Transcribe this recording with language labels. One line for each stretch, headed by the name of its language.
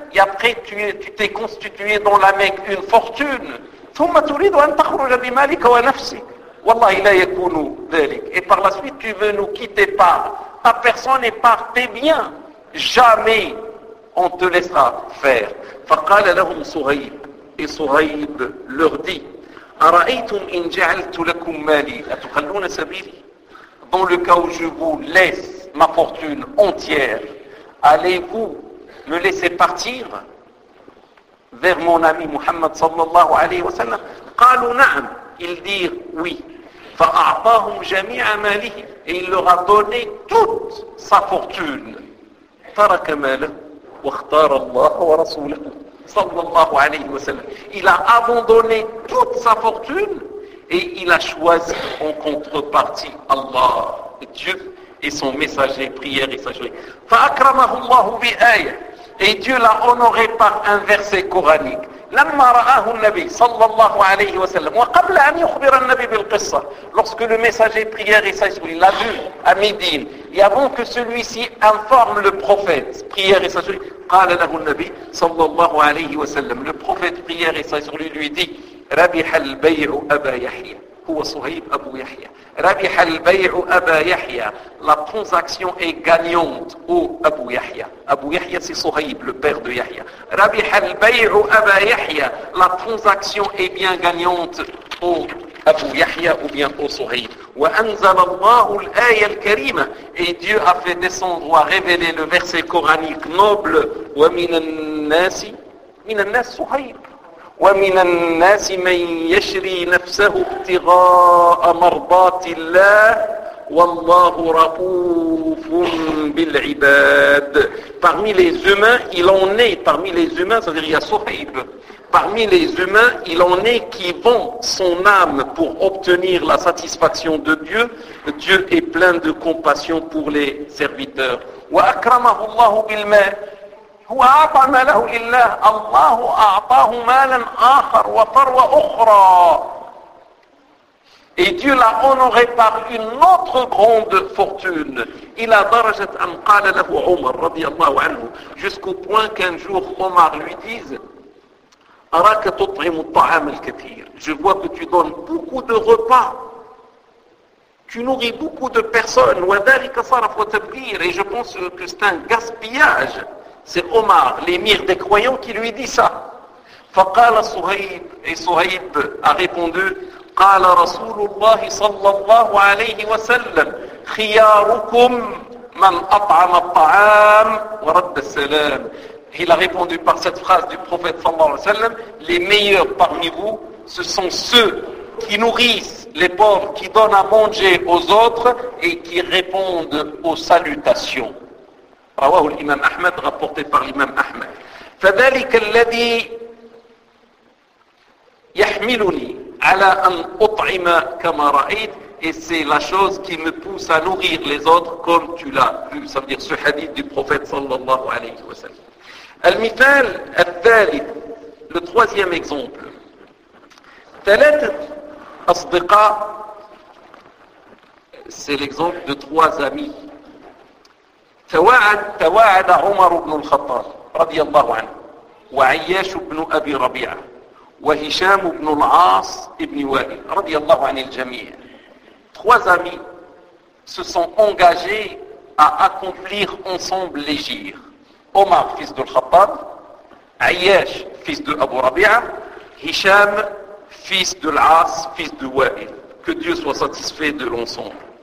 French: Et après tu t'es constitué dans la Mecque une fortune.
Arabic: ثُمَّ تُرِيدُ أَنْ تَخْرُجَ بِمَالِكَ وَنَفْسِكَ. وَاللَّهِ لَا يَكُونُ ذَلِكَ.
French: Et par la suite tu veux nous quitter par ta personne et par tes biens. Jamais on te laissera faire.
Arabic: فَقَالَ لَهُمْ صُهَيْب.
French: Et Suhaïb leur dit,
Arabic: أَرَأَيْتُمْ إِنْ جَعَلْتُ لَكُمْ مَالِي أَتُخَلُّونَ سَبِيلِي.
French: Dans le cas où je vous laisse ma fortune entière, allez-vous me laisser partir vers mon ami Muhammad sallallahu alayhi wa sallam.
Arabic: قَالُوا نَعَمْ.
French: Ils dirent oui.
Arabic: فَأَعْطَاهُمْ جَمِيعَ مَالِهِ.
French: Et il leur a donné toute sa fortune.
Arabic: تَرَكَ مَالَهُ وَاخْتَارَ اللَّهَ وَرَسُولَهُ sallallahu alayhi wa sallam.
French: Il a abandonné toute sa fortune et il a choisi en contrepartie Allah, Dieu et son messager, prière et sa joie.
Arabic: فَأَكْرَمَهُ اللَّهُ بِآيَةٍ.
French: Et Dieu l'a honoré par un verset coranique.
Arabic: لَمَّا رَآهُ النَّبِي sallallahu alayhi wa sallam وَقَبْلَ أَنْ يُخْبِرَ النَّبِي بِالْقِصَّةِ.
French: Lorsque le messager, prière et sa joie, l'a vu à Médine, et avant que celui-ci informe le prophète, prière et sa joie,
Arabic: قال له النبي صلى الله عليه وسلم.
French: Le prophète, prière et sa lui dit,
Arabic: ربح البيع أبا يحيى. هو صهيب أبو يحيى. ربح البيع أبا يحيى.
French: La transaction est gagnante au Abu Yahya. Abu Yahya, c'est صهيب, le père de Yahya.
Arabic: ربح البيع أبا يحيى.
French: La transaction est bien gagnante au Abu Yahya ou bien au صهيب.
Arabic: وأنزل الله الآية الكريمة.
French: Et Dieu a fait descendre ou a révélé le verset coranique noble.
Arabic: ومن الناس صهيب. ومن الناس من يشري نفسه ابتغاء مرضات الله والله رؤوف بالعباد.
French: Parmi les humains, il en est, parmi les humains, c'est-à-dire il y a صهيب. Parmi les humains, il en est qui vend son âme pour obtenir la satisfaction de Dieu. Dieu est plein de compassion pour les serviteurs.
Arabic: وَأَكْرَمَهُ اللَّهُ بِالْمَالِ هُوَ أَعْطَى مَالَهُ لِلَّهِ. اللَّهُ أَعْطَاهُ مَالًا آخَرَ وَثَرْوَ أُخْرَى.
French: Et Dieu l'a honoré par une autre grande fortune.
Arabic: Il a darajat an qala lahu Umar radiyallahu anhu.
French: Jusqu'au point qu'un jour Omar lui dise,
Arabic: أراك تطعم الطعام الكثير.
French: Je vois que tu donnes beaucoup de repas. Tu nourris beaucoup de personnes.
Arabic: وذلك صرف وتبذير.
French: Et je pense que c'est un gaspillage. C'est Omar, l'émir des croyants, qui lui dit ça.
Arabic: فقال صهيب.
French: Et صهيب a répondu,
Arabic: قال رسول الله صلى الله عليه وسلم خياركم من أطعم الطعام ورد السلام.
French: Il a répondu par cette phrase du prophète sallallahu alayhi wa sallam, les meilleurs parmi vous, ce sont ceux qui nourrissent les pauvres, qui donnent à manger aux autres et qui répondent aux salutations.
Arabic: رواه الإمام أحمد,
French: rapporté par l'imam Ahmed.
Arabic: فذلك الذي يحملني على أن أطعم كما رأيت.
French: Et c'est la chose qui me pousse à nourrir les autres comme tu l'as vu. Ça veut dire ce hadith du prophète sallallahu alayhi wa sallam.
Arabic: المثال الثالث,
French: le troisième exemple.
Arabic: ثلاثة أصدقاء
French: c'est l'exemple de trois amis.
Arabic: تواعد عمر بن الخطاب رضي الله عنه وعياش بن أبي ربيعة وهشام بن العاص بن وائل رضي الله عن الجميع.
French: Trois amis se sont engagés à accomplir ensemble l'égir. Omar, fils de Khattab, Ayyash, fils de Abu Rabi'a, Hisham, fils de l'As, fils de Wa'il. Que Dieu soit satisfait de l'ensemble.